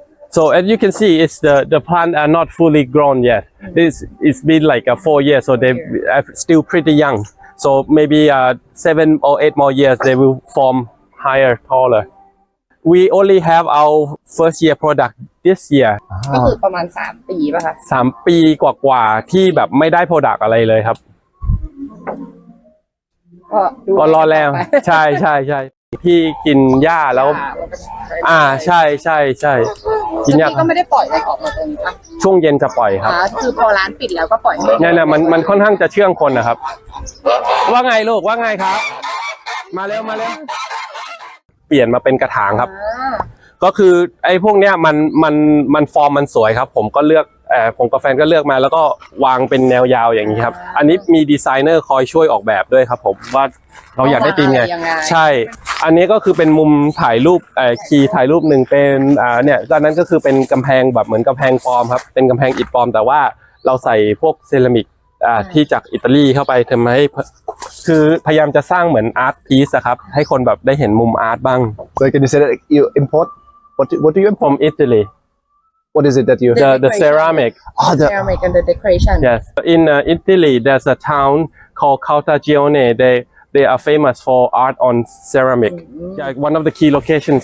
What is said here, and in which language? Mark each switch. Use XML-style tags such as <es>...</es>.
<en>So as you can see, it's the plant are not fully grown yet. It's been like 4 years, so they are still pretty young. So maybe 7 or 8 more years, they will form higher, taller. We only have our first year product this year.</en> <th>ก็คือประมาณ3 ปีป่ะคะ 3 ปีกว่าๆที่แบบไม่ได้ product อะไรเลยครับ ก็รอแล้ว ใช่ใช่ใช่ที่กินหญ้าแล้ว ใช่ใช่ใช่กินหญ้า ก็ไม่ได้ปล่อยอะไรออกมาตรงนี้ป่ะ ช่วงเย็นจะปล่อยครับ คือพอร้านปิดแล้วก็ปล่อย เนี่ยมันค่อนข้างจะเชื่องคนนะครับ ว่าไงลูกว่าไงครับ มาเร็วมาเร็วเปลี่ยนมาเป็นกระถางครับ ก็คือไอ้พวกเนี้ยมันฟอร์มมันสวยครับผมก็เลือกผมกับแฟนก็เลือกมาแล้วก็วางเป็นแนวยาวอย่างนี้ครับอันนี้มีดีไซเนอร์คอยช่วยออกแบบด้วยครับผมว่าเราอยากได้ธีมไงใช่ อันนี้ก็คือเป็นมุมถ่ายรูปคีย์ถ่ายรูปหนึ่งเป็นเนี่ยตอนนั้นก็คือเป็นกำแพงแบบเหมือนกำแพงปลอมครับเป็นกำแพงอิฐปลอมแต่ว่าเราใส่พวกเซรามิกที่จากอิตาลีเข้าไปทำให้คือพยายามจะสร้างเหมือนอาร์ตพีซครับให้คนแบบได้เห็นมุมอาร์ตบ้าง</th> <en>So can you say that you import? What do you import? From Italy. What is it that you? The ceramic. Oh, the ceramic and the decoration. Yes. In Italy, there's a town called Caltagirone. They are famous for art on ceramic. Yeah, one of the key locations.</en>